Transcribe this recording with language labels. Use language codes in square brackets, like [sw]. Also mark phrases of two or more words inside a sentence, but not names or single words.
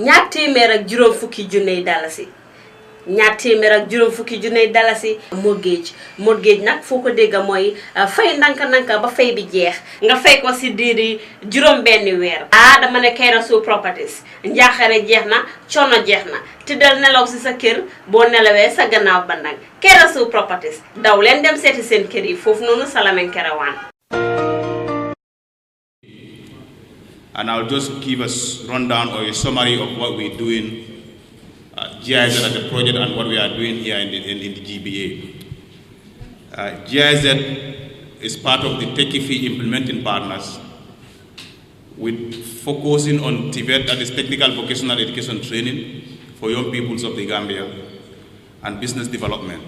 [wo] $250,000 $250,000 mortgage nag foo ko dégg mooy fay nanka ba fay bi jeex nga fay ko si diiri juróom-benni weer. dama ne Keresu Properties njaaxare jeex na coono jeex na tëddal nelaw si sa kër boo nelawee sa gannaaw ba nag Keresu Properties daw leen dem seeti seen kër yi foofu noonu sa Lamin Kerewan. [en] And I'll just give us rundown or a summary of what we're doing. GIZ as a project and what we are doing here in the GBA. GIZ is part of the Techifi implementing partners with focusing on TVET, that is technical vocational education training for young peoples of the Gambia, and business development.